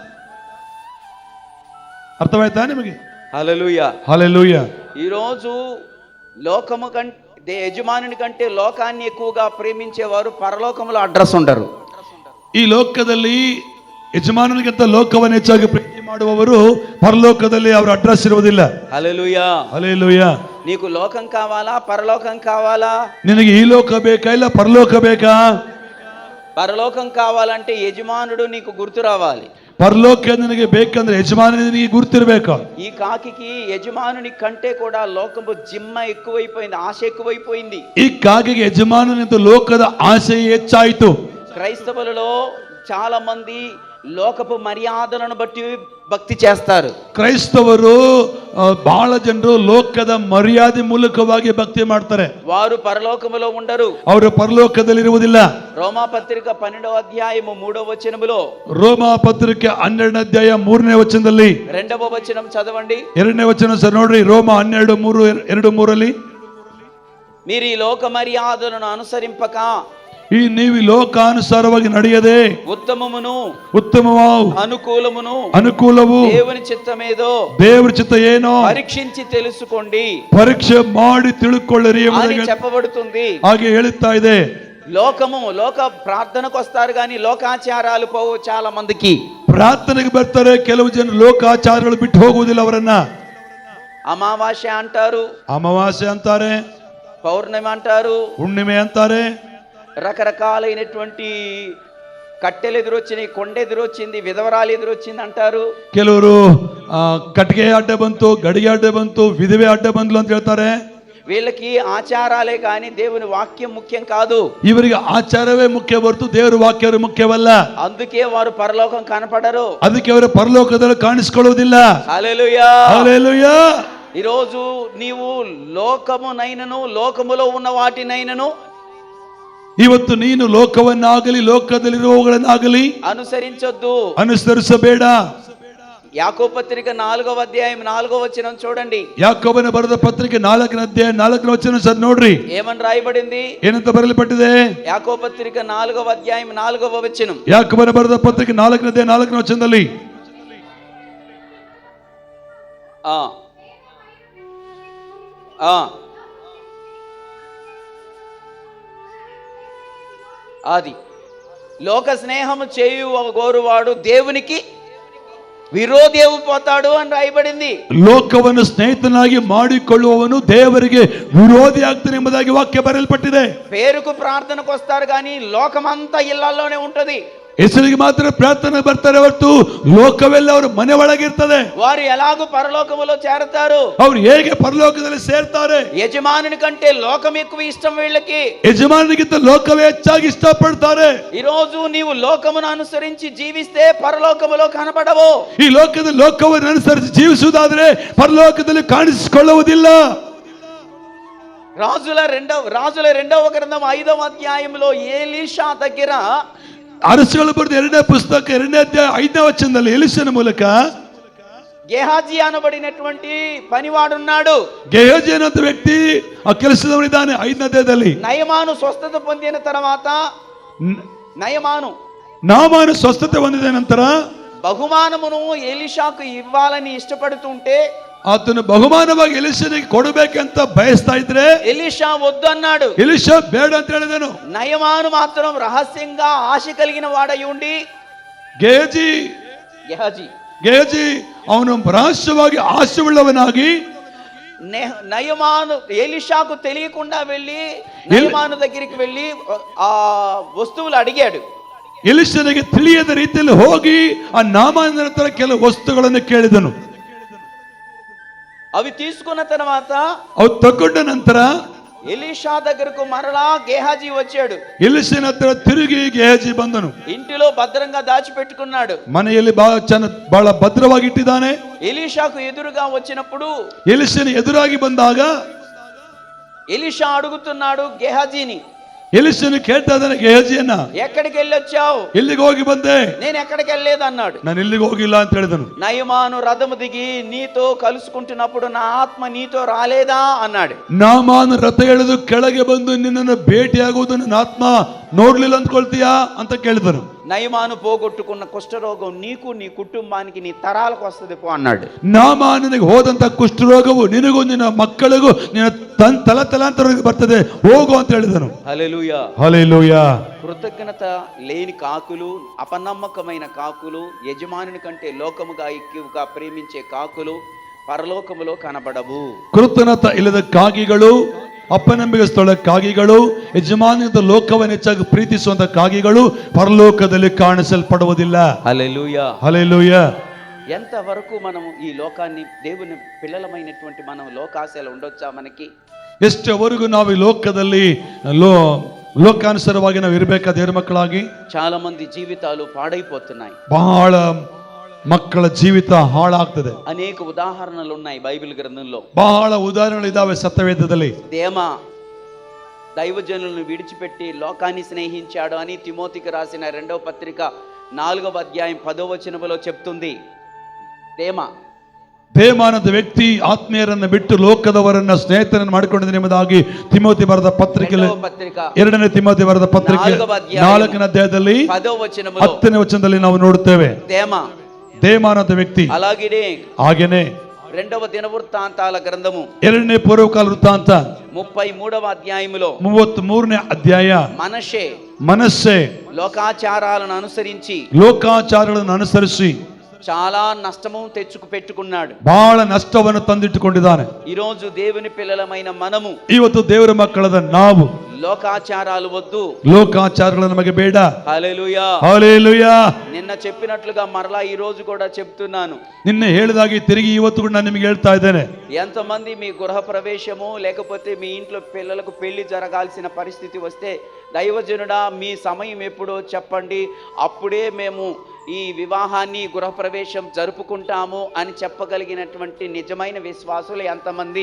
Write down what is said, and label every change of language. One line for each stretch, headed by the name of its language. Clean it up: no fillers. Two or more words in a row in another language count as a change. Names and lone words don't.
Kannada: ಅರ್ಥವಾಯ್ತಾ ನಿಮಗೆ?
Telugu: హల్లెలూయా. హల్లెలూయా. ఈరోజు లోకము కంటే యజమానుని కంటే లోకాన్ని ఎక్కువగా ప్రేమించేవారు పరలోకంలో అడ్రస్ ఉండరు.
Kannada: ಈ ಲೋಕದಲ್ಲಿ ಯಜಮಾನನಿಗಿಂತ ಲೋಕವನ್ನು ಹೆಚ್ಚಾಗಿ ಪ್ರೀತಿ ಮಾಡುವವರು ಪರಲೋಕದಲ್ಲಿ ಅವರ ಅಡ್ರೆಸ್ ಇರುವುದಿಲ್ಲ.
Telugu: హల్లెలూయా.
Kannada: ಹಲ್ಲೆಲೂಯಾ.
Telugu: నీకు లోకం కావాలా పరలోకం కావాలా?
Kannada: ನಿನಗೆ ಈ ಲೋಕ ಬೇಕಾ ಇಲ್ಲ ಪರಲೋಕ ಬೇಕಾ?
Telugu: పరలోకం కావాలంటే యజమానుడు నీకు గుర్తు రావాలి.
Kannada: ಪರಲೋಕ ನಿನಗೆ ಬೇಕಂದ್ರೆ ಯಜಮಾನ ನಿನಗೆ ಗುರ್ತಿರ್ಬೇಕು.
Telugu: ఈ కాకికి యజమానుని కంటే కూడా లోకము జిమ్మ ఎక్కువైపోయింది, ఆశ ఎక్కువైపోయింది.
Kannada: ಈ ಕಾಗೆಗೆ ಯಜಮಾನನಿಂದ ಲೋಕದ ಆಸೆ ಹೆಚ್ಚಾಯಿತು.
Telugu: క్రైస్తవులలో చాలా మంది లోకపు మర్యాదలను బట్టి భక్తి చేస్తారు.
Kannada: ಕ್ರೈಸ್ತವರು ಬಹಳ ಜನರು ಲೋಕದ ಮರ್ಯಾದೆ ಮೂಲಕವಾಗಿ ಭಕ್ತಿ ಮಾಡ್ತಾರೆ.
Telugu: వారు పరలోకములో ఉండరు,
Kannada: ಅವರು ಪರಲೋಕದಲ್ಲಿ ಇರುವುದಿಲ್ಲ.
Telugu: రోమా పత్రిక 12వ అధ్యాయము 3వ వచనములో,
Kannada: ರೋಮ ಪತ್ರಿಕೆ 12ನೇ ಅಧ್ಯಾಯ 3ನೇ ವಚನದಲ್ಲಿ
Telugu: 2వ వచనం చదవండి.
Kannada: 2ನೇ ವಚನ ಸರ್ ನೋಡ್ರಿ. ರೋಮ 12:2-3
Telugu: మీరు ఈ లోక మర్యాదలను అనుసరింపక
Kannada: ನೀವು ಲೋಕಾನುಸಾರವಾಗಿ ನಡೆಯದೆ ಉತ್ತಮವು ಅನುಕೂಲವು
Telugu: దేవుని చిత్తమేదో
Kannada: ದೇವರ ಚಿತ್ತ ಏನೋ
Telugu: పరీక్షించి తెలుసుకోండి,
Kannada: ಪರೀಕ್ಷೆ ಮಾಡಿ ತಿಳ್ಕೊಳ್ಳಿರಿ
Telugu: అని చెప్పబడుతుంది.
Kannada: ಹಾಗೆ ಹೇಳುತ್ತಾ ಇದೆ.
Telugu: లోక ప్రార్థనకు వస్తారు కానీ లోకాచారాలు పోవు చాలా మందికి.
Kannada: ಪ್ರಾರ್ಥನೆಗೆ ಬರ್ತಾರೆ, ಕೆಲವು ಜನರು ಲೋಕಾಚಾರಗಳು ಬಿಟ್ಟು ಹೋಗುವುದಿಲ್ಲ ಅವರನ್ನ.
Telugu: అమావాస్య అంటారు,
Kannada: ಅಮಾವಾಸ್ಯೆ ಅಂತಾರೆ,
Telugu: పౌర్ణమి అంటారు,
Kannada: ಹುಣ್ಣಿಮೆ ಅಂತಾರೆ,
Telugu: రకరకాలైనటువంటి కట్టెలు ఎదురొచ్చినాయి, కొండ ఎదురొచ్చింది, విధవరాలు ఎదురొచ్చింది అంటారు.
Kannada: ಕೆಲವರು ಕಟ್ಟಿಗೆ ಅಡ್ಡ ಬಂತು, ಗಡಿಗೆ ಅಡ್ಡ ಬಂತು, ವಿಧವೆ ಅಡ್ಡ ಬಂದ್ಲು ಅಂತ ಹೇಳ್ತಾರೆ.
Telugu: వీళ్ళకి ఆచారాలే కానీ దేవుని వాక్యం ముఖ్యం కాదు.
Kannada: ಇವರಿಗೆ ಆಚಾರವೇ ಮುಖ್ಯ ಹೊರತು ದೇವರ ವಾಕ್ಯವೇ ಮುಖ್ಯವಲ್ಲ.
Telugu: అందుకే వారు పరలోకం కనపడరు,
Kannada: ಅದಕ್ಕೆ ಅವರು ಪರಲೋಕದಲ್ಲಿ ಕಾಣಿಸಿಕೊಳ್ಳುವುದಿಲ್ಲ.
Telugu: హల్లెలూయా. హల్లెలూయా. ఈరోజు నీవు లోకమునైనను లోకములో ఉన్న వాటినైనను
Kannada: ಇವತ್ತು ನೀನು ಲೋಕವನ್ನಾಗಲಿ ಲೋಕದಲ್ಲಿರುವವುಗಳನ್ನಾಗಲಿ
Telugu: అనుసరించొద్దు,
Kannada: ಅನುಸರಿಸಬೇಡ.
Telugu: యాకోబు పత్రిక 4వ అధ్యాయం 4వ వచనం చూడండి.
Kannada: ಯಾಕೋಬನ ಬರೆದ ಪತ್ರಿಕೆ 4ನೇ ಅಧ್ಯಾಯ 4ನೇ ವಚನ ಸರ್ ನೋಡ್ರಿ.
Telugu: ఏమని రాయబడింది?
Kannada: ಏನಂತ ಬರೆಯಲ್ಪಟ್ಟಿದೆ?
Telugu: యాకోబు పత్రిక 4వ అధ్యాయం 4వ వచనం.
Kannada: ಯಾಕೋಬನ ಬರೆದ ಪತ್ರಿಕೆ 4ನೇ ಅಧ್ಯಾಯ 4ನೇ ವಚನದಲ್ಲಿ
Telugu: అది లోక స్నేహము చేయు గోరువాడు దేవునికి విరోధేవు పోతాడు అని రాయబడింది.
Kannada: ಲೋಕವನ್ನು ಸ್ನೇಹಿತನಾಗಿ ಮಾಡಿಕೊಳ್ಳುವವನು ದೇವರಿಗೆ ವಿರೋಧಿ ಆಗ್ತಾನೆ ಎಂಬುದಾಗಿ ವಾಕ್ಯ ಬರೆಯಲ್ಪಟ್ಟಿದೆ.
Telugu: పేరుకు ప్రార్థనకు వస్తారు కానీ లోకమంతా ఇళ్లలోనే ఉంటది.
Kannada: ಹೆಸರಿಗೆ ಮಾತ್ರ ಪ್ರಾರ್ಥನೆ ಬರ್ತಾರೆ ಹೊರತು ಲೋಕವೆಲ್ಲ ಅವರ ಮನೆ ಒಳಗಿರ್ತದೆ.
Telugu: వారు ఎలాగూ పరలోకములో చేరతారు.
Kannada: ಅವರು ಹೇಗೆ ಪರಲೋಕದಲ್ಲಿ ಸೇರ್ತಾರೆ?
Telugu: యజమానుని కంటే లోకం ఎక్కువ ఇష్టం వీళ్ళకి.
Kannada: ಯಜಮಾನನಿಗಿಂತ ಲೋಕವೇ ಹೆಚ್ಚಾಗಿ ಇಷ್ಟಪಡ್ತಾರೆ.
Telugu: ఈ రోజు నీవు లోకమును అనుసరించి జీవిస్తే పరలోకములో కనపడవు.
Kannada: ಈ ಲೋಕದಲ್ಲಿ ಲೋಕವನ್ನು ಅನುಸರಿಸಿ ಜೀವಿಸುವುದಾದರೆ ಪರಲೋಕದಲ್ಲಿ ಕಾಣಿಸಿಕೊಳ್ಳುವುದಿಲ್ಲ.
Telugu: రాజుల రెండవ గ్రంథం 5వ అధ్యాయంలో ఎలీషా దగ్గర,
Kannada: ಅರಸುಗಳ ಬರೆದ 2ನೇ ಪುಸ್ತಕ 2ನೇ ಅಧ್ಯಾಯ 5ನೇ ವಚನದಲ್ಲಿ ಎಲಿಷನ ಮೂಲಕ
Telugu: గేహాజీ అనబడినటువంటి పనివాడున్నాడు.
Kannada: ಗೇಹಾಜಿ ಅನ್ನೋ ವ್ಯಕ್ತಿ ಆ ಕೆಲಸದವನಿದ್ದಾನೆ. 5ನೇ ಅಧ್ಯಾಯದಲ್ಲಿ
Telugu: నయమాను స్వస్థత పొందిన తర్వాత
Kannada: ನಾಮಾನು ಸ್ವಸ್ಥತೆ ಹೊಂದಿದ ನಂತರ
Telugu: బహుమానమును ఎలీషాకు ఇవ్వాలని ఇష్టపడుతుంటే
Kannada: ಆತನು ಬಹುಮಾನವಾಗಿ ಎಲಿಷನಿಗೆ ಕೊಡಬೇಕಂತ ಬಯಸ್ತಾ ಇದ್ರೆ
Telugu: ఎలీషా వద్దు అన్నాడు.
Kannada: ಎಲಿಷಾ ಬೇಡ ಅಂತ ಹೇಳಿದನು.
Telugu: నయమాను మాత్రం రహస్యంగా ఆశ కలిగిన వాడై ఉండి
Kannada: ಗೇಹಾಜಿ ಅವನು ರಹಸ್ಯವಾಗಿ ಆಶೆಯುಳ್ಳವನಾಗಿ
Telugu: నయమాను ఎలీషాకు తెలియకుండా వెళ్ళి నయమాను దగ్గరికి వెళ్ళి ఆ వస్తువులు అడిగాడు.
Kannada: ಎಲಿಷನಿಗೆ ತಿಳಿಯದ ರೀತಿಯಲ್ಲಿ ಹೋಗಿ ಆ ನಾಮಾನ ಹತ್ರ ಕೆಲವು ವಸ್ತುಗಳನ್ನು ಕೇಳಿದನು.
Telugu: అవి తీసుకున్న తర్వాత
Kannada: ಅವು ತಗೊಂಡ ನಂತರ
Telugu: ఎలీషా దగ్గరకు మరలా గేహాజీ వచ్చాడు.
Kannada: ಎಲಿಷನ ಹತ್ರ ತಿರುಗಿ ಗೇಹಜಿ ಬಂದನು.
Telugu: ఇంటిలో భద్రంగా దాచిపెట్టుకున్నాడు.
Kannada: ಮನೆಯಲ್ಲಿ ಬಹಳ ಭದ್ರವಾಗಿ ಇಟ್ಟಿದ್ದಾನೆ.
Telugu: ఎలీషాకు ఎదురుగా వచ్చినప్పుడు
Kannada: ಎಲಿಷನ ಎದುರಾಗಿ ಬಂದಾಗ
Telugu: ఎలీషా అడుగుతున్నాడు గేహాజీని,
Kannada: ಎಲಿಷನು ಕೇಳ್ತಾ ಇದ್ದಾನೆ ಗೇಹಜಿಯನ್ನ,
Telugu: ఎక్కడికి వెళ్ళొచ్చావు?
Kannada: ಎಲ್ಲಿಗೆ ಹೋಗಿ ಬಂದೆ?
Telugu: నేను ఎక్కడికి వెళ్ళలేదు అన్నాడు.
Kannada: ನಾನು ಎಲ್ಲಿಗೆ ಹೋಗಿಲ್ಲ ಅಂತ ಹೇಳಿದನು.
Telugu: నయమాను రథము దిగి నీతో కలుసుకుంటున్నప్పుడు నా ఆత్మ నీతో రాలేదా అన్నాడు.
Kannada: ನಾಮಾನು ರಥ ಎಳೆದು ಕೆಳಗೆ ಬಂದು ನಿನ್ನನ್ನು ಭೇಟಿಯಾಗುವುದು ನನ್ನ ಆತ್ಮ ನೋಡ್ಲಿಲ್ಲ ಅಂದ್ಕೊಳ್ತೀಯಾ ಅಂತ ಕೇಳಿದನು.
Telugu: నయమాను పోగొట్టుకున్న కుష్ఠరోగం నీకు నీ కుటుంబానికి నీ తరాలకు వస్తుంది పో అన్నాడు.
Kannada: ನಾಮಾನನಿಗೆ ಹೋದಂತ ಕುಷ್ಠರೋಗವು ನಿನಗೂ ನಿನ್ನ ಮಕ್ಕಳಿಗೂ ನಿನ್ನ ತಲಾಂತರಕ್ಕೆ ಬರ್ತದೆ, ಹೋಗು ಅಂತ ಹೇಳಿದನು.
Telugu: హల్లెలూయా హల్లెలూయా. కృతజ్ఞత లేని కాకులు, అపనమ్మకమైన కాకులు, యజమానుని కంటే లోకముగా ఎక్కువగా ప్రేమించే కాకులు పరలోకములో కనబడవు.
Kannada: ಕೃತಜ್ಞತ ಇಲ್ಲದ ಕಾಗಿಗಳು, ಅಪನಂಬಿಕಸ್ಥಳ ಕಾಗಿಗಳು, ಯಜಮಾನಿತ ಲೋಕವನ್ನು ಹೆಚ್ಚಾಗಿ ಪ್ರೀತಿಸುವಂತ ಕಾಗಿಗಳು ಪರಲೋಕದಲ್ಲಿ ಕಾಣಿಸಲ್ಪಡುವುದಿಲ್ಲ.
Telugu: హల్లెలూయా హల్లెలూయా. ఎంతవరకు మనం ఈ లోకాన్ని, దేవుని పిల్లలమైనటువంటి మనం లోకాశలు ఉండొచ్చా? మనకి
Kannada: ಎಷ್ಟವರೆಗೂ ನಾವು ಈ ಲೋಕದಲ್ಲಿ ಲೋಕಾನುಸಾರವಾಗಿ ನಾವು ಇರಬೇಕಾದ ದೇವರ ಮಕ್ಕಳಾಗಿ.
Telugu: చాలా మంది జీవితాలు పాడైపోతున్నాయి.
Kannada: ಬಹಳ ಮಕ್ಕಳ ಜೀವಿತ ಹಾಳಾಗ್ತದೆ.
Telugu: అనేక ఉదాహరణలు ఉన్నాయి బైబిల్ గ్రంథంలో.
Kannada: ಬಹಳ ಉದಾಹರಣೆಗಳಿದ್ದಾವೆ ಸತ್ಯವೇದದಲ್ಲಿ.
Telugu: దేమా దైవజనులను విడిచిపెట్టి లోకాన్ని స్నేహించాడు అని తిమోతికి రాసిన 2వ పత్రిక 4వ అధ్యాయం 10వ వచనములో చెప్తుంది.
Kannada: ದೇಮಾನದ ವ್ಯಕ್ತಿ ಆತ್ಮೀಯರನ್ನು ಬಿಟ್ಟು ಲೋಕದವರನ್ನ ಸ್ನೇಹಿತರನ್ನು ಮಾಡಿಕೊಂಡಿದ್ದ ಎಂಬುದಾಗಿ ತಿಮೋತಿ ಬರೆದ ಪತ್ರಿಕೆಯಲ್ಲಿ 2ನೇ ತಿಮೋತಿ ಬರೆದ ಪತ್ರಿಕೆ 4ನೇ ಅಧ್ಯಾಯದಲ್ಲಿ 10ನೇ ವಚನದಲ್ಲಿ ನಾವು ನೋಡುತ್ತೇವೆ. ದೇಮಾನದ ವ್ಯಕ್ತಿ ಹಾಗೇನೆ
Telugu: 2వ దినవృత్తాంతాల గ్రంథము
Kannada: 2ನೇ పూర్వకాಲ ವೃತ್ತಾಂತ
Telugu: 33వ అధ్యాయములో
Kannada: 33ನೇ ಅಧ್ಯಾಯ మనస్సే
Telugu: లోకాచారాలను అనుసరించి చాలా నష్టము పెట్టుకున్నాడు.
Kannada: ಬಹಳ ನಷ್ಟವನ್ನು ತಂದಿಟ್ಟುಕೊಂಡಿದ್ದಾನೆ.
Telugu: ఈ రోజు దేవుని పిల్లలమైన మనము,
Kannada: ಇವತ್ತು ದೇವರ ಮಕ್ಕಳಾದ ನಾವು
Telugu: లోకాచారాలు వద్దు,
Kannada: ಲೋಕಾಚಾರಗಳು ನಮಗೆ ಬೇಡ.
Telugu: హల్లెలూయా హల్లెలూయా. నిన్న చెప్పినట్లుగా మరలా ఈ రోజు కూడా చెప్తున్నాను.
Kannada: నిన్న ಹೇಳಿದಾಗೆ తిరిగి ಇವತ್ತು కూడా ನಾನು ನಿಮಗೆ ಹೇಳ್ತಾ ಇದ್ದೇನೆ.
Telugu: ఎంతమంది మీ గృహ ప్రవేశము లేకపోతే మీ ఇంట్లో పిల్లలకు పెళ్లి జరగాల్సిన పరిస్థితి వస్తే, దైవజనుడా మీ సమయం ఎప్పుడో చెప్పండి, అప్పుడే మేము ఈ వివాహాన్ని గృహప్రవేశం జరుపుకుంటాము అని చెప్పగలిగినటువంటి నిజమైన విశ్వాసులు ఎంతమంది?